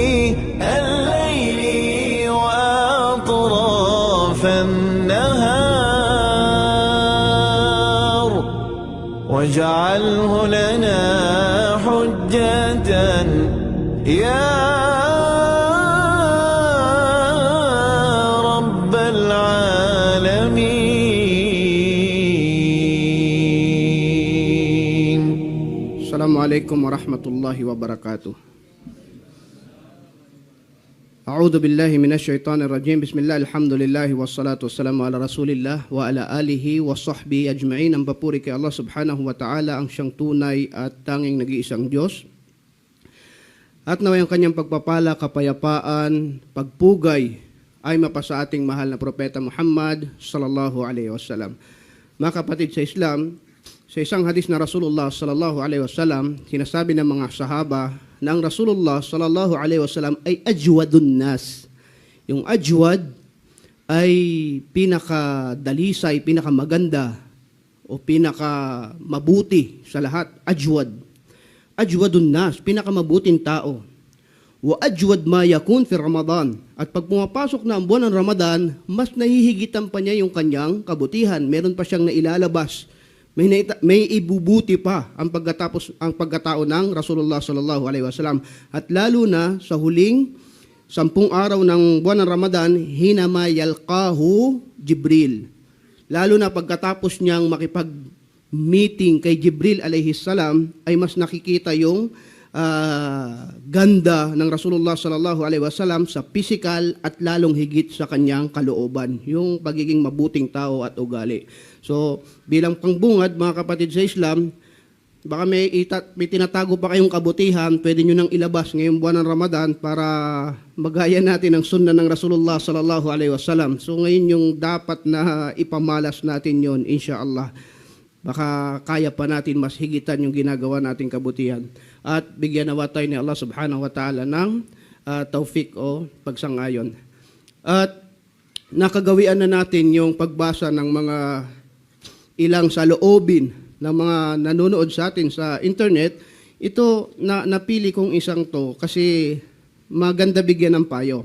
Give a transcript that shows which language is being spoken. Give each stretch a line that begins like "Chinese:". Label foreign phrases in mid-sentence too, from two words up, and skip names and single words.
Arabic: وأطراف النهار واجعله لنا حجة يا رب العالمين. السلام عليكم ورحمة الله وبركاته. أعوذ بالله من الشيطان الرجيم. بسم الله، الحمد لله والصلاة والسلام على رسول الله وعلى آله وصحبه أجمعين.
Filipino: Ang papuri kay
Arabic: الله سبحانه وتعالى,
Filipino: ang siyang tunay at tanging nag-iisang Diyos. At naway ang kanyang pagpapala, kapayapaan, pagpugay ay mapasa ating mahal na propeta Muhammad
Arabic: صلى الله عليه وسلم.
Filipino: Mga kapatid sa Islam, sa isang hadis na Rasulullah
Arabic: صلى الله عليه وسلم,
Filipino: sinasabi ng mga sahaba na ang Rasulullah
Arabic: صلى الله عليه وسلم
Filipino: ay
Arabic: أجود الناس.
Filipino: Yung ajwad ay pinakadalisay, pinakamaganda o pinakamabuti sa lahat.
Arabic: أجود الناس,
Filipino: pinakamabuting tao.
Arabic: وأجود ما يكون في رمضان.
Filipino: At pag pumapasok na ang buwan ng Ramadan, mas nahihigitan pa niya yung kanyang kabutihan. Meron pa siyang nailalabas. May ibubuti pa ang pagkatao ng Rasulullah
Arabic: صلى الله عليه وسلم.
Filipino: At lalo na sa huling 10 araw ng buwan ng Ramadan,
Arabic: حينما يلقاه جبريل.
Filipino: Lalo na pagkatapos niyang makipag-meeting kay Jibril
Arabic: عليه السلام,
Filipino: ay mas nakikita yung ganda ng Rasulullah
Arabic: صلى الله عليه وسلم
Filipino: sa physical at lalong higit sa kanyang kalooban, yung pagiging mabuting tao at ugali. So, bilang pangbungad, mga kapatid sa Islam, baka may tinatago pa kayong kabutihan, pwede nyo nang ilabas ngayong buwan ng Ramadan para magaya natin ang sunnah ng Rasulullah
Arabic: صلى الله عليه وسلم.
Filipino: So ngayon yung dapat na ipamalas natin yon, insyaallah. Baka kaya pa natin mas higitan yung ginagawa nating kabutihan. At bigyan nawa tayo ni
Arabic: الله سبحانه وتعالى
Filipino: ng taufik o pagsang-ayon. At nakagawian na natin yung pagbasa ng mga ilang saloobin ng mga nanonood sa atin sa internet. Ito napili kong isang to kasi maganda bigyan ng payo.